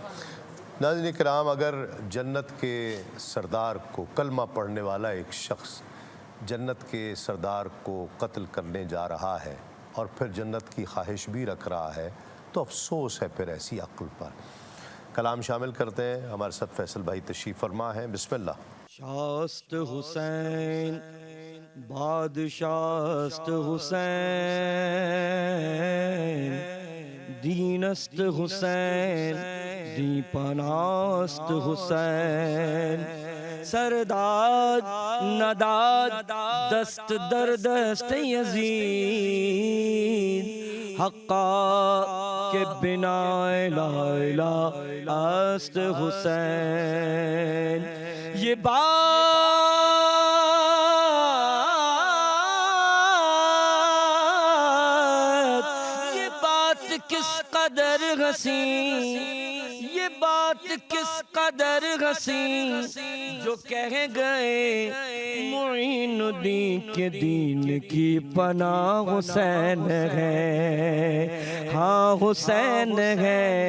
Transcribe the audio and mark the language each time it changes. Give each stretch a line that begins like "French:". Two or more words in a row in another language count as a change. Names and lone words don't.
Urdu: ناظرین کرام، اگر جنت کے سردار کو، کلمہ پڑھنے والا ایک شخص جنت کے سردار کو قتل کرنے جا رہا ہے اور پھر جنت کی خواہش بھی رکھ رہا ہے تو افسوس ہے پھر ایسی عقل پر۔ کلام شامل کرتے ہیں، ہمارے ساتھ فیصل بھائی تشریف فرما ہے،
Arabic: بسم اللہ۔
Persian: شاست حسین بادشاست حسین، دینست حسین دی پناست حسین، سرداد نداد دست در دست یزید، حقا کے بنا لا الہ است حسین۔
Urdu: یہ بات کس قدر حسین، یہ بات کس قدر حسین، جو کہہ گئے معین الدین کے دین کی پناہ حسین ہے، ہاں حسین ہے،